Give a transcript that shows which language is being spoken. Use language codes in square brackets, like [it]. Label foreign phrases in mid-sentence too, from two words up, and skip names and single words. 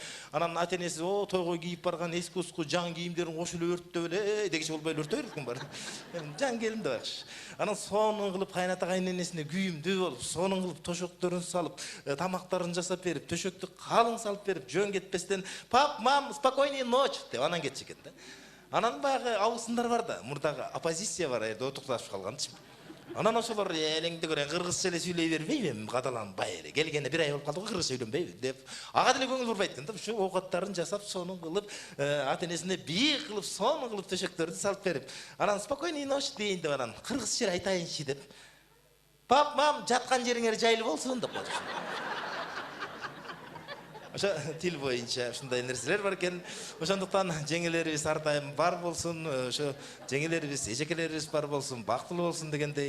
[ky] Анан ата-энеси о тойго кийип барган эски уску жан кийимдерин кошуп эле өрттөп эле, дегичи болбой эле өртөй берет экен бар. Жан келин да байкуш. Анан сонун кылып кайната кайненесине күйүмдүү болуп, сонун кылып тошокторун салып, тамактарын жасап берип, төшөктү калың салып берип, жөн кетпестен [ru] "Пап, мам, спокойной ночь" [ky] деп анан кетчү экен да. Анан баягы абысындар бар да, мурдагы оппозиция бар, отукташып калганчы. Анан ошолор элеңди көрөң, кыргызча эле сүйлөй бербейби эми, кадаланбай эле. Келгене бир ай болуп калды го, кыргызча сүйлөнбөйбү деп. Ага деле көңүл бурбайт экен да, ушу оокаттарын жасап, сонун кылып, ата-энесине бийик кылып, сонун кылып төшөктөрдү салып берип, анан [ru] спокойной ночь [ky] дейин деп анан кыргызча айтайынчы деп. [ru] "Пап, мам, [ky] жаткан жериңер жайлы болсун" деп коду. Ошо тил боюнча ушундай нерселер бар экен. Ошондуктан жеңелерибиз ар дайым бар болсун, ошо жеңелерибиз, эжекелерибиз бар болсун, бактылуу болсун дегендей.